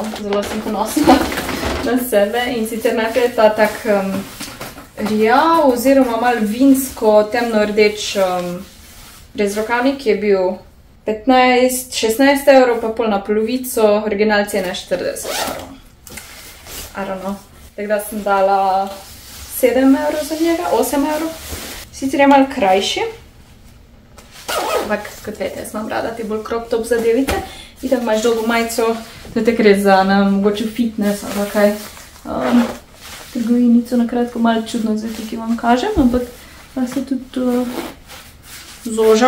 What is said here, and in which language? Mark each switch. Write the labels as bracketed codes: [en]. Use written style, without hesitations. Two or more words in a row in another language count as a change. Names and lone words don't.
[sl] Zelo sem ponosna na sebe in sicer najprej je ta tak rjav oziroma malo vinsko temno rdeč brezrokavnik, ki je bil 16 €, pa pol na polovico, original cena 40 €. [en] I don't know. [sl] Tako da sem dala 7 € za njega, 8 €. Sicer je malo krajši. Ampak, kot vete, jaz imam rada te bolj [en] crop top [sl] zadevice. Itak imaš dolgo majico, to je tako res za mogoče fitness, ali kaj. Trgovinico nakratko malo čudno zdaj tukaj vam kažem, ampak pa se tudi zoža.